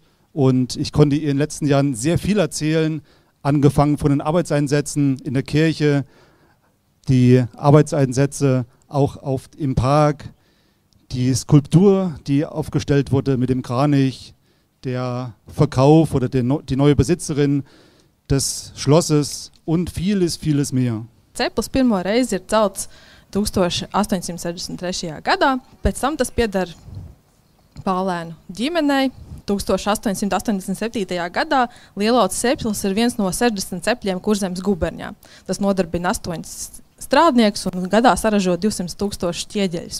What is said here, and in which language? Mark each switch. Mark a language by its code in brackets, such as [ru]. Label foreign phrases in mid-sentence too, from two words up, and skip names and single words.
[de] Und ich konnte ihr in den letzten Jahren sehr viel erzählen, angefangen von den Arbeitseinsätzen in der Kirche, die Arbeitseinsätze auch im Park, die Skulptur, die aufgestellt wurde mit dem Kranich, der Verkauf oder die neue Besitzerin des Schlosses und vieles, vieles mehr. [lv] Ceplis pirmo reizi ir celts 1863. gadā, pēc tam tas pieder Pālēnu ģimenei. 1887. gadā Lielauces ceplis ir viens no 60 cepļiem Kurzemes guberņā. Tas nodarbina 8 strādniekus un gadā saražo 200 000 ķieģeļus.